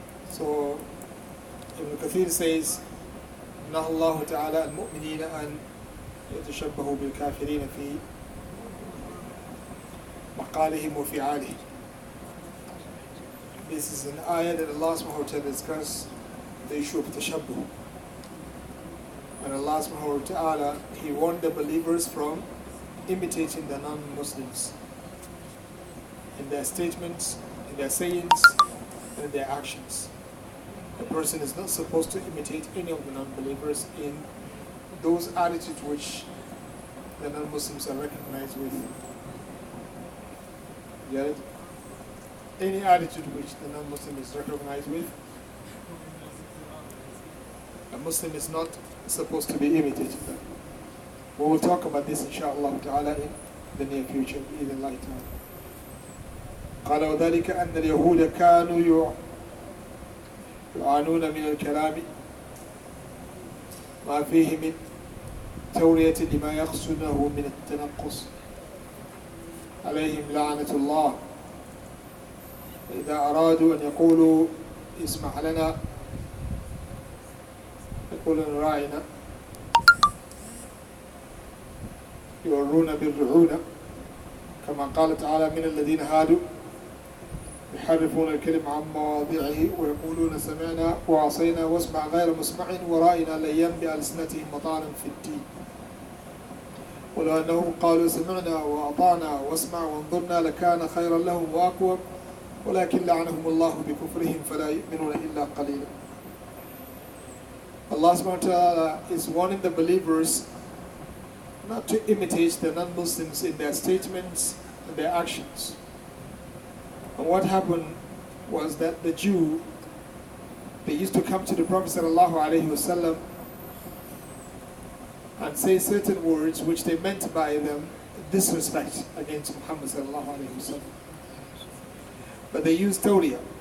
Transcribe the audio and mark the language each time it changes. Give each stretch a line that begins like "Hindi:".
English: So Ibn Kathir says
Arabic: نهى الله تعالى المؤمنين أن يتشبهوا بالكافرين في مقالهم وفعالهم.
English: This is an ayah that Allah subhanahu wa ta'ala discussed the issue of tashabbuh. And Allah subhanahu wa ta'ala, He warned the believers from imitating the non-Muslims in their statements, in their sayings, and in their actions. A person is not supposed to imitate any of the non-believers in those attitudes which the non-Muslims are recognized with. Get it? Any attitude which the non-Muslim is recognized with, a Muslim is not supposed to be imitated. We will talk about this inshallah ta'ala in the near future
Arabic: بإذن الله تعالى. قال وذلك أن اليهود كانوا يعانون من الكلام ما فيه من تورية لما يقصده من التنقص عليهم لعنة الله. إذا أرادوا أن يقولوا اسمع لنا يقولون راعنا يورون بالرعونة كما قال تعالى من الذين هادوا يحرفون الكلم عن مواضعه ويقولون سمعنا وعصينا واسمع غير مسمع ورائنا ليا بألسنتهم مطعنا في الدين ولو أنهم قالوا سمعنا وأطعنا واسمع وانظرنا لكان خيرا لهم وأقوم ولكن لعنهم الله بكفرهم فلا يؤمنون إلا قليلا.
English: Allah subhanahu wa ta'ala is warning the believers not to imitate the non-Muslims in their statements and their actions. And what happened was that the Jew, they used to come to the Prophet sallallahu alaihi wasallam and say certain words which they meant by them disrespect against Muhammad sallallahu alaihi wasallam. But they use tawriya.